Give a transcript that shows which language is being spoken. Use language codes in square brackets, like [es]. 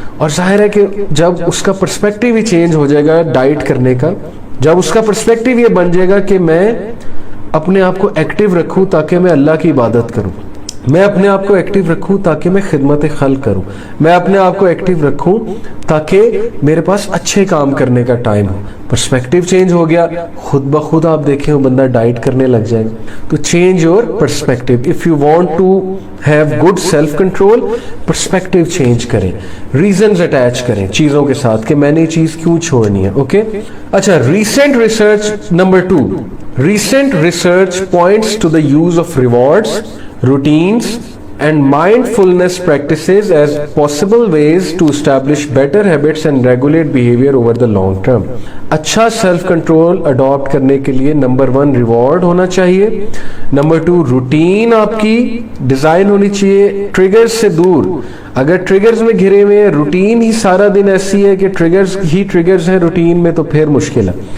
[hi] और जाहिर है कि जब उसका पर्सपेक्टिव ही चेंज हो जाएगा डाइट करने का, जब उसका पर्सपेक्टिव ये बन जाएगा कि मैं अपने आप को एक्टिव रखूं ताकि मैं अल्लाह की इबादत करूं, मैं अपने आप को एक्टिव रखूं ताकि मैं खिदमत खल्क करूं, मैं अपने आप को एक्टिव रखूं ताकि मेरे पास अच्छे काम करने का टाइम हो। पर्सपेक्टिव चेंज हो गया, खुद ब खुद आप देखें वो बंदा डाइट करने लग जाएगा। तो [en] Change your perspective. If you want to have good self control, [hi] perspective change करें, रीजंस अटैच करें चीजों के साथ कि मैंने ये चीज क्यों छोड़नी है। [en] Okay अच्छा, recent research number 2, recent research points to the use of rewards, routines and mindfulness practices as possible ways to establish better habits and regulate behavior over the long term. [hi] अच्छा सेल्फ कंट्रोल अडॉप्ट करने के लिए number 1 reward होना चाहिए, number 2 routine आपकी design होनी चाहिए triggers से दूर। अगर ट्रिगर्स में घिरे हुए रूटीन ही सारा दिन ऐसी है कि ट्रिगर्स ही ट्रिगर्स हैं रूटीन में, तो फिर मुश्किल है।